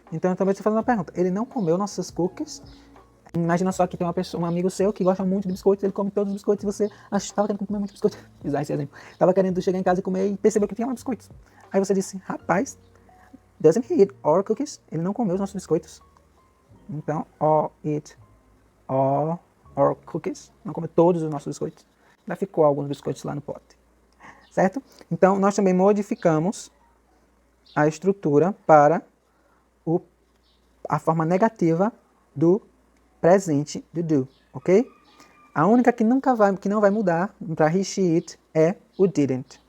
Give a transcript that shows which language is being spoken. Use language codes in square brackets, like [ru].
[pt] Então eu também estou fazendo uma pergunta. Ele não comeu nossas cookies? Imagina só que tem um amigo seu que gosta muito de biscoitos, ele come todos os biscoitos e você estava querendo comer muito biscoito. Usar esse exemplo. Estava querendo chegar em casa e comer e percebeu que tinha mais biscoitos. Aí você disse, rapaz, [en] doesn't he eat our cookies? [pt] Ele não comeu os nossos biscoitos. Então, [en] eat all our cookies. [pt] Não come todos os nossos biscoitos. Ainda ficou alguns biscoitos lá no pote. Certo? Então, nós também modificamos a estrutura para o a forma negativa do presente do do, ok? A única que não vai mudar para he, she, it é o didn't.